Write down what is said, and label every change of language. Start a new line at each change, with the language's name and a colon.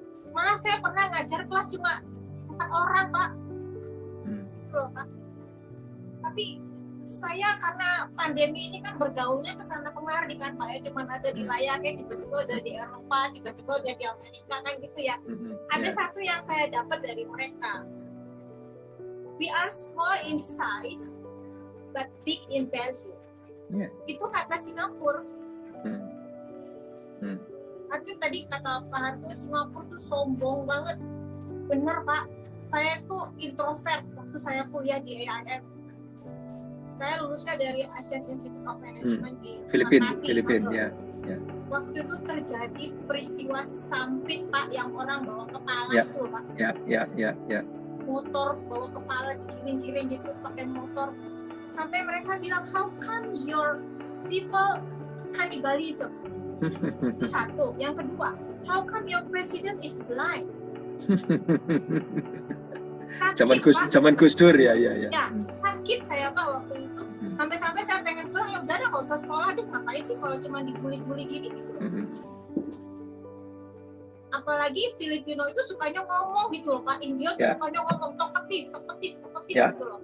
Indonesian: Malah saya pernah ngajar kelas cuma 4 orang Pak. Loh, Pak. Tapi saya karena pandemi ini kan bergaulnya ke sana kemari kan Pak ya, cuma ada di layarnya, tiba-tiba udah di Eropa, tiba-tiba udah di Amerika kan gitu ya. Ada satu yang saya dapat dari mereka.
English: We are small in size but big in value.
Indonesian: Itu kata Singapura. Artinya tadi kata Pak Hargo, Singapura tuh sombong banget. Bener Pak, saya tuh introvert waktu saya kuliah di AIM. Saya lulusnya dari Asian Institute of Management di Filipina ya. Waktu itu terjadi peristiwa sampit Pak, yang orang bawa kepala itu loh Pak. Ya. Motor bawa kepala digiring-giring gitu pakai motor. Sampai mereka bilang,
English: how come your people cannibalism?
Indonesian: Itu satu. Yang kedua,
English: how come your president is blind?
Indonesian: Zaman Gus Dur ya. Ya, sakit saya Pak waktu itu. Sampai-sampai saya pengen pulang, ya udah nggak usah sekolah deh, ngapain sih kalau cuma dibully-bully gini gitu. Apalagi Filipino itu sukanya ngomong gitu loh Pak, India tuh sukanya ngomong talkative gitu loh.